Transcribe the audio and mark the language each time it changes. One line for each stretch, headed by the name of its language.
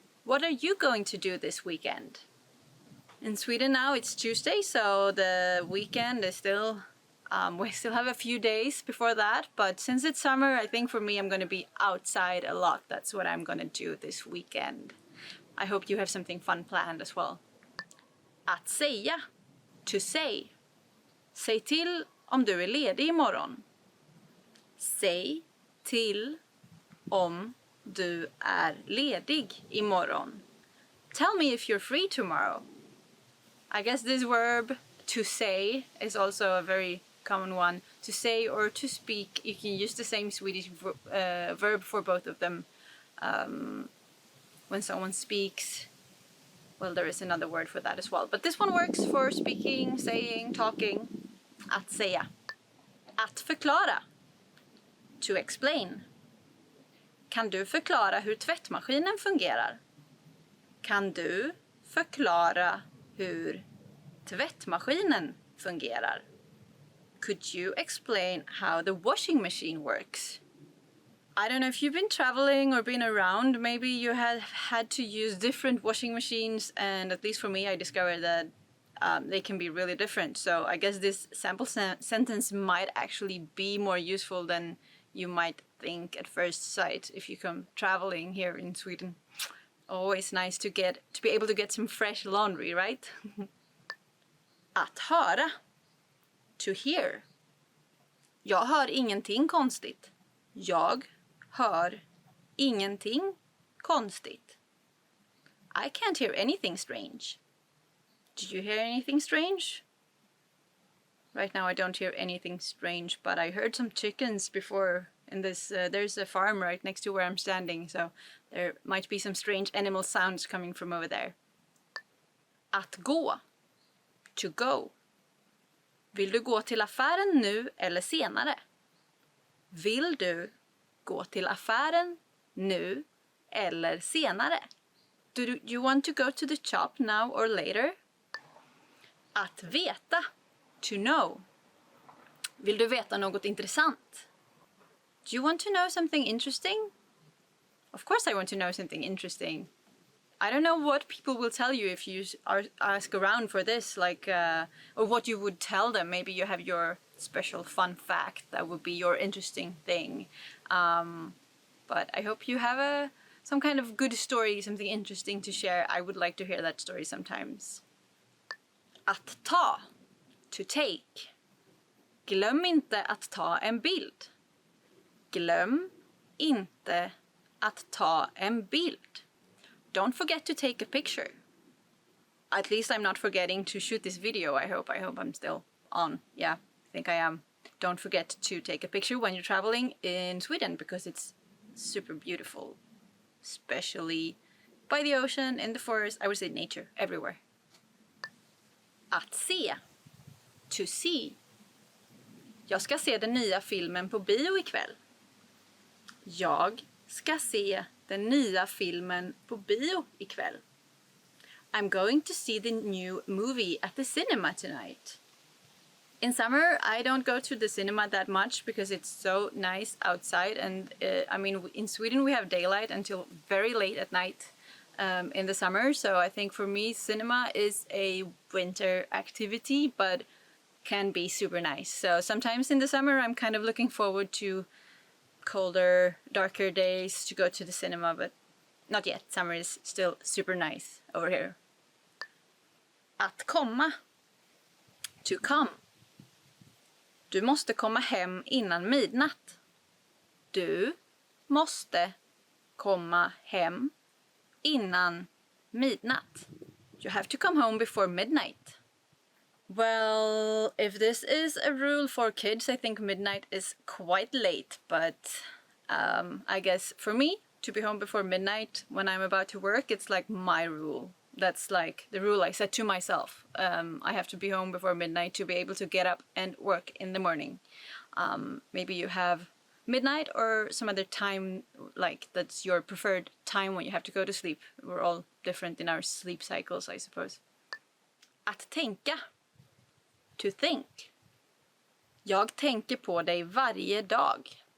English: What are you going to do this weekend? In Sweden now it's Tuesday, so the weekend is still We still have a few days before that, but since it's summer, I think for me I'm going to be outside a lot. That's what I'm going to do this weekend. I hope you have something fun planned as well.
Swedish: Att säga.
English: To say.
Swedish: Säg till om du är ledig imorgon. Säg till om du är ledig imorgon.
English: Tell me if you're free tomorrow. I guess this verb to say is also a very common one. To say or to speak, you can use the same Swedish verb for both of them. When someone speaks, well, there is another word for that as well. But this one works for speaking, saying, talking.
Swedish: Att säga. Att förklara.
English: To explain.
Swedish: Kan du förklara hur tvättmaskinen fungerar? Kan du förklara hur tvättmaskinen fungerar?
English: Could you explain how the washing machine works? I don't know if you've been traveling or been around, maybe you have had to use different washing machines, and at least for me I discovered that they can be really different. So I guess this sample sentence might actually be more useful than you might think at first sight if you come traveling here in Sweden. Always nice to be able to get some fresh laundry, right?
Swedish: Att höra.
English: To hear.
Swedish: Jag hör ingenting konstigt. Jag hör ingenting konstigt.
English: I can't hear anything strange. Did you hear anything strange? Right now I don't hear anything strange, but I heard some chickens before in this. There's a farm right next to where I'm standing, so there might be some strange animal sounds coming from over there.
Swedish: Att gå.
English: To go.
Swedish: Vill du gå till affären nu eller senare? Vill du gå till affären nu eller senare?
English: Do you want to go to the shop now or later?
Swedish: Att veta.
English: To know.
Swedish: Vill du veta något intressant?
English: Do you want to know something interesting? Of course I want to know something interesting. I don't know what people will tell you if you ask around for this, like, or what you would tell them. Maybe you have your special fun fact that would be your interesting thing. But I hope you have some kind of good story, something interesting to share. I would like to hear that story sometimes.
Swedish: Att ta.
English: To take.
Swedish: Glöm inte att ta en bild. Glöm inte att ta en bild.
English: Don't forget to take a picture. At least I'm not forgetting to shoot this video, I hope. I hope I'm still on. Yeah, I think I am. Don't forget to take a picture when you're traveling in Sweden, because it's super beautiful. Especially by the ocean, in the forest, I would say nature, everywhere.
Swedish: Att se.
English: To see.
Swedish: Jag ska se den nya filmen på bio ikväll. Jag ska se den nya filmen på bio ikväll.
English: I'm going to see the new movie at the cinema tonight. In summer, I don't go to the cinema that much because it's so nice outside. And I mean, in Sweden, we have daylight until very late at night in the summer. So I think for me, cinema is a winter activity, but can be super nice. So sometimes in the summer, I'm kind of looking forward to colder, darker days to go to the cinema, but not yet. Summer is still super nice over here.
Swedish: Att komma.
English: To come.
Swedish: Du måste komma hem innan midnatt. Du måste komma hem innan midnatt.
English: You have to come home before midnight. Well, if this is a rule for kids, I think midnight is quite late, but I guess for me, to be home before midnight when I'm about to work, it's like my rule. That's like the rule I set to myself. I have to be home before midnight to be able to get up and work in the morning. Maybe you have midnight or some other time, like that's your preferred time when you have to go to sleep. We're all different in our sleep cycles, I suppose.
Swedish: Att tänka.
English: To think.
Swedish: Jag tänker på dig varje dag.